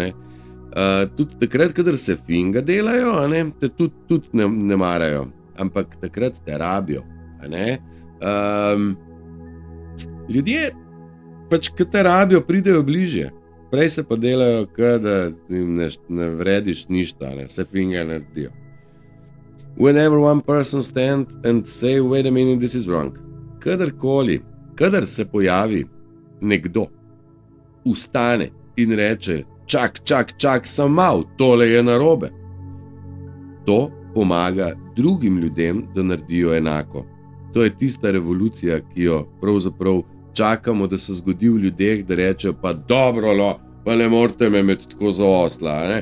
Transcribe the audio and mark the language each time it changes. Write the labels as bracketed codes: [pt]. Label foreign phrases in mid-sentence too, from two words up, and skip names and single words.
[sl] Tudi takrat, kadar se finga delajo, te tudi ne marajo, ampak takrat te rabijo, ne. Ljudje, pač, ki te rabijo, pridejo bližje, prej se pa delajo, da jim ne vrediš ništa, se finga naredijo. [en] Whenever one person stand and say, wait a minute, this is wrong. [sl] Kadar se pojavi nekdo, ustane in reče, čak, sem mal, tole je narobe. To pomaga drugim ljudem, da naredijo enako. To je tista revolucija, ki jo pravzaprav čakamo, da se zgodi v ljudeh, da rečejo, pa dobro, pa ne morate me imeti tako za osla, ne?